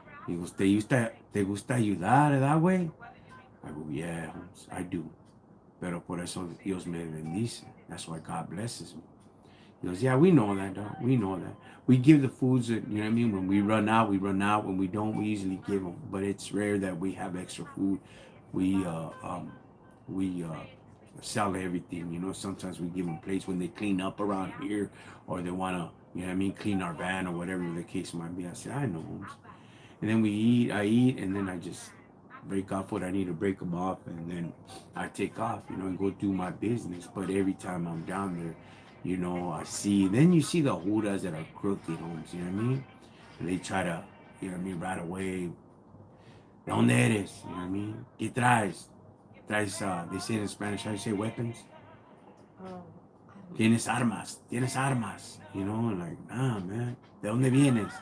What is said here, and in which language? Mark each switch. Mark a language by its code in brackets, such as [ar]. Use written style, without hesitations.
[en] He goes, [es] ¿te gusta ayudar [en] that way? I go, yeah, I do. [es] Pero por eso Dios me bendice. [en] That's why God blesses me. He goes, yeah, we know that, dog. We know that. We give the foods that, you know what I mean? When we run out, we run out. When we don't, we easily give them. But it's rare that we have extra food. We, uh, um, we sell everything, you know. Sometimes we give them plates when they clean up around here or they want to, you know what I mean, clean our van or whatever the case might be. I said, I know. And then I eat, and then I just break off what I need to break them off, and then I take off, you know, and go do my business. But every time I'm down there, you know, then you see the juras that are crooked homes, you know what I mean? And they try to, you know what I mean, right away, [es] ¿de dónde eres? [en] You know what I mean? [es] ¿Qué traes? [en] Traes, they say in Spanish, how do you say weapons? Oh, [es] Tienes armas, [en] you know, like, nah, man, [es] ¿de dónde vienes?